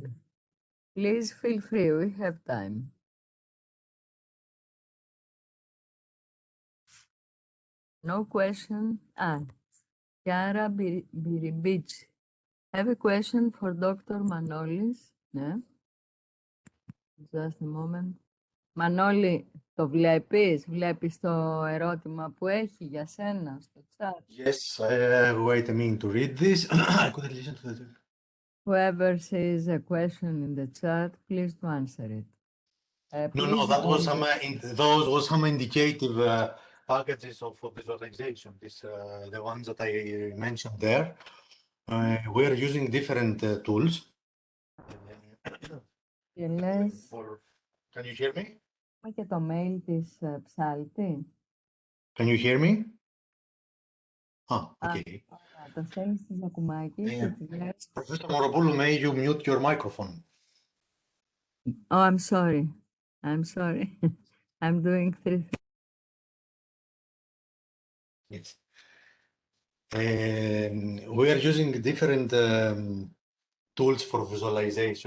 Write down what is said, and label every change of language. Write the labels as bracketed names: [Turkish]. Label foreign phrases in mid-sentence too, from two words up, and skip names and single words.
[English] Please feel free, we have time. No question? Chiara Biribich. Have a question for Dr. Manolis? Yeah. Just a moment. [Greek] Μανώλη, το βλέπεις? Βλέπεις το ερώτημα που έχει για σένα στο chat? [English] Yes, wait a minute to read this. I couldn't listen to the... Whoever says a question in the chat, please to answer it. No, that was some, those was some indicative packages of visualization. This, the ones that I mentioned there. We are using different tools. Can you hear me? [Greek] Και το mail της Ψάλτη. [English] Can you hear me? Okay. [Greek] Το στέλνεις στη Ζακουμάκη και τη λες. [English] Professor Moropoulos, may you mute your microphone? Oh, I'm sorry. I'm sorry. I'm doing 3 things. Yes. We are using different tools for visualization.